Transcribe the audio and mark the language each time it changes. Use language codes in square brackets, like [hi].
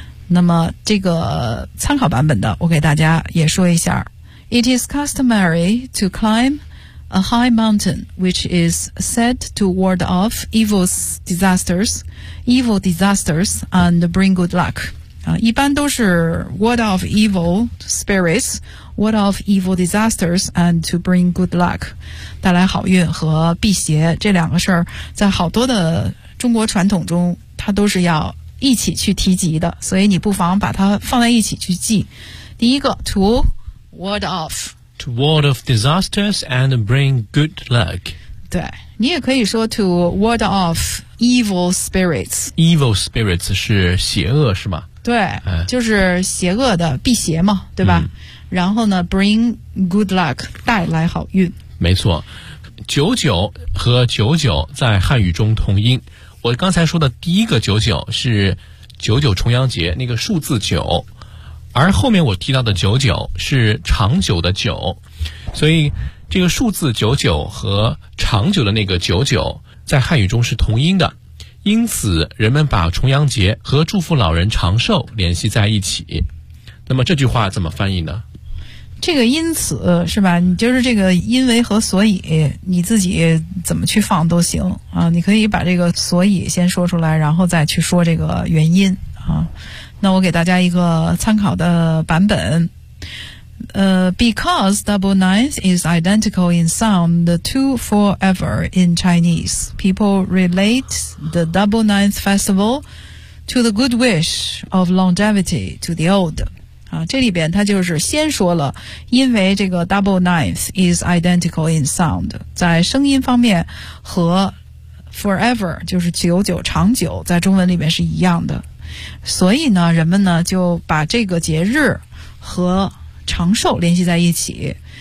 [zh] 那么这个参考版本的我给大家也说一下， [en] It is customary to climb a high mountain which is said to ward off evil disasters and bring good luck、 [zh] 一般都是 [en] ward off evil spirits ward off evil disasters and to bring good luck， [zh] 带来好运和辟邪，这两个事儿在好多的中国传统中它都是要一起去提及的，所以你不妨把它放在一起去记。第一个 [en] to ward off， to ward off disasters and bring good luck。 [zh] 对，你也可以说 [en] to ward off evil spirits。 evil spirits [zh] 是邪恶是吗？对，就是邪恶的，辟邪嘛，对吧？然后呢 ， [en] bring good luck， [zh] 带来好运。没错，九九和九九在汉语中同音。我刚才说的第一个九九是九九重阳节那个数字九，而后面我提到的九九是长久的九，所以这个数字九九和长久的那个九九在汉语中是同音的，因此人们把重阳节和祝福老人长寿联系在一起。那么这句话怎么翻译呢？这个因此是吧，你就是这个因为和所以你自己怎么去放都行啊，你可以把这个所以先说出来，然后再去说这个原因啊。那我给大家一个参考的版本。 [en] Because double ninth is identical in sound to forever in Chinese, people relate the double ninth festival to the good wish of longevity to the old. [zh] 啊，这里边他就是先说了，因为这个 [en] double ninth is identical in sound， [zh] 在声音方面和 forever 就是久久长久在中文里面是一样的，所以呢人们呢就把这个节日和长寿联系在一起。